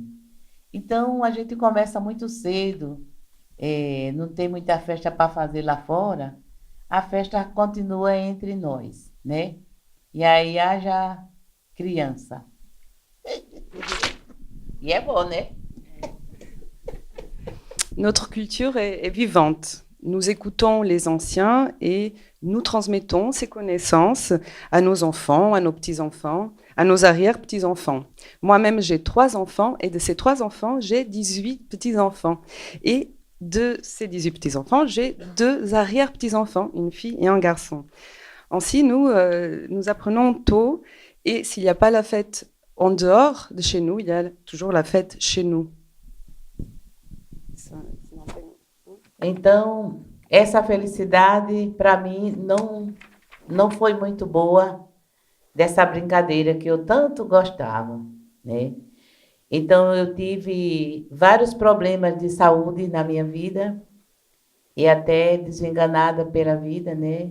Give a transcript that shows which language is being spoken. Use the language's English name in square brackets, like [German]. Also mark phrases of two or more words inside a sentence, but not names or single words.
[Portuguese] Então, a gente começa muito cedo, não tem muita festa para fazer lá fora, a festa continua entre nós, né? E aí haja criança. E é bom, né? [French] Notre culture est vivante. Nous écoutons les anciens et nous transmettons ces connaissances à nos enfants, à nos petits-enfants, à nos arrière-petits-enfants. Moi-même, j'ai 3 enfants et de ces 3 enfants, j'ai 18 petits-enfants. Et de ces 18 petits-enfants, j'ai 2 arrière-petits-enfants, une fille et un garçon. Ainsi, nous apprenons tôt et s'il n'y a pas la fête en dehors de chez nous, il y a toujours la fête chez nous. [Portuguese] Então, essa felicidade, para mim, não foi muito boa dessa brincadeira que eu tanto gostava, né? Então, eu tive vários problemas de saúde na minha vida e até desenganada pela vida, né?